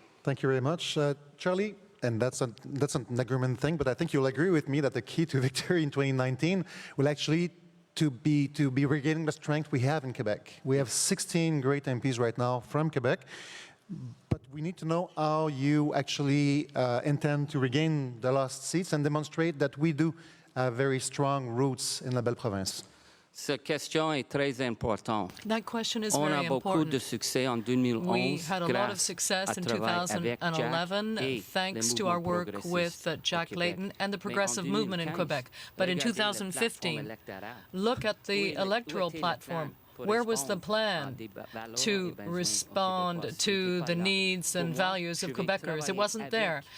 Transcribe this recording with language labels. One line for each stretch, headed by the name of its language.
English: Thank you very much, Charlie. And that's an agreement thing, but I think you'll agree with me that the key to victory in 2019 will actually to be regaining the strength we have in Quebec. We have 16 great MPs right now from Quebec, but we need to know how you actually intend to regain the lost seats and demonstrate that we do have very strong roots in la belle province.
French: Cette question est très importante.
English: That question is
French: On
English: very
French: a beaucoup
English: important.
French: de succès en 2011.
English: We had a lot of success in 2011 thanks to our work with Jack Layton and the progressive movement in Quebec. But in 2015, look at the electoral platform. Where was the plan to respond to the needs and values of Quebecers? It wasn't there.